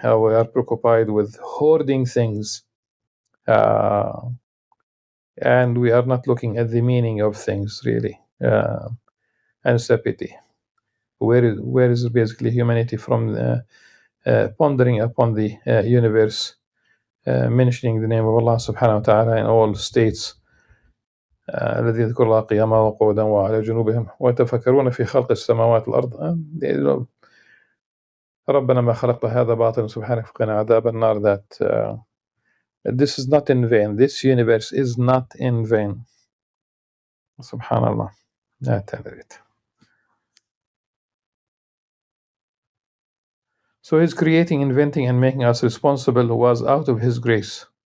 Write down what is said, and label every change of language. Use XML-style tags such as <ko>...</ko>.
<en>We are preoccupied with hoarding things, and we are not looking at the meaning of things really. And it's a pity. Where is basically humanity from pondering upon the universe, mentioning the name of Allah subhanahu wa ta'ala in all states.</en> <ar>الذي يذكر الله قياما وقعودا وعلى جنوبهم ويتفكرون في خلق السماوات والأرض. ربنا ما خلقت هذا باطلا سبحانك فقنا عذاب النار.</ar> <en>That this is not in vain. This universe is not in vain. Subhanallah. So his creating, inventing, and making us responsible was out of his grace.</en>